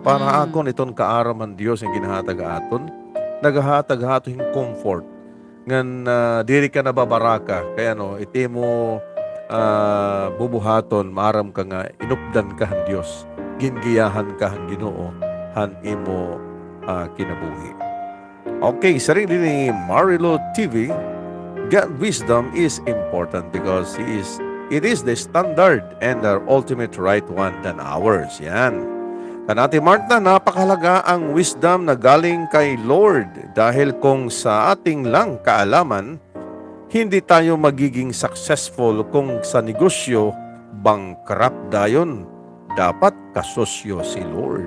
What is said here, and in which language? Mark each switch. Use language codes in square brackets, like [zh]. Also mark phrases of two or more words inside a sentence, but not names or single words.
[war] Para akon iton kaaram han Dios ang ginahatag haaton nagahatag hato yung comfort ngan diri ka nababaraka kaya no iti mo bubuhaton maaram ka nga inupdan ka han Dios gingiyahan ka han Ginoo han imo kinabuhi. [en] Okay, sarili ni Marilo TV, God wisdom is important because it is the standard and the ultimate right one than ours. [tl] Yan. Kanati Marta, napakahalaga ang wisdom na galing kay Lord dahil kung sa ating lang kaalaman, hindi tayo magiging successful kung sa negosyo bankrupt dayon. Dapat kasosyo si Lord.